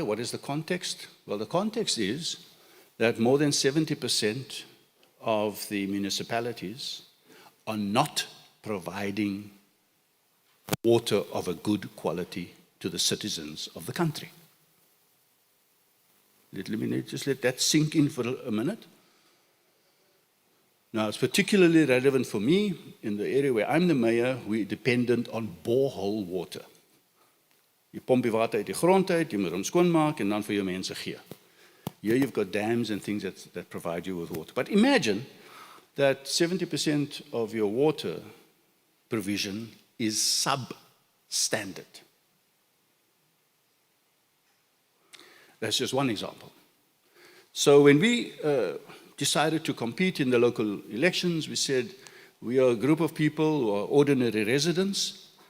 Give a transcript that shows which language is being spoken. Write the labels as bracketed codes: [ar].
[en] What is the context? Well, the context is that more than 70% of the municipalities are not providing water of a good quality to the citizens of the country. Let me just let that sink in for a minute. Now, it's particularly relevant for me in the area where I'm the mayor. We're dependent on borehole water. [af] Jy pomp die water uit die grond uit, jy moet hom skoonmaak en dan vir jou mense gee. [en] Here you've got dams and things that provide you with water. But imagine that 70% of your water provision is substandard. That's just one example. So when we decided to compete in the local elections, we said, we are a group of people who are ordinary residents.